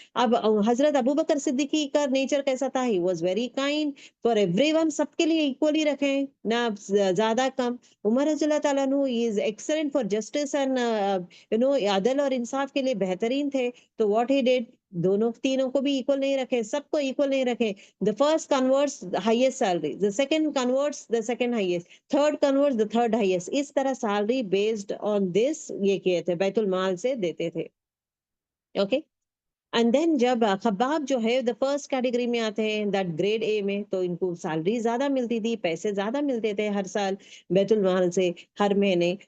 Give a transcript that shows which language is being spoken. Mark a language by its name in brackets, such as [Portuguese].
[Urdu] اب حضرت ابو بکر صدیقی کا نیچر کیسا تھا؟ [English] he was very kind for everyone, [Urdu] سب کے لیے اکولی رکھیں, نہ زیادہ کم. عمر رضی اللہ تعالیٰ عنہ [English] is excellent for justice and [Urdu] عدل اور انصاف کے لیے بہترین تھے. تو [English] what he did, [Urdu] دونوں تینوں کو بھی ایکول نہیں رکھے, سب کو ایکول نہیں رکھے. [English] The first converts the highest salary, the second converts the second highest, third converts the third highest. [Urdu] اس طرح [English] salary based on this [Urdu] یہ کیے تھے, بیت المال سے دیتے تھے. اوکے, اینڈ دین جب خباب جو ہے دا فرسٹ کیٹیگری میں آتے ہیں, [English] that grade A [Urdu] میں, تو ان کو سیلری زیادہ ملتی تھی, پیسے زیادہ ملتے تھے ہر سال بیت المال سے, ہر مہینے.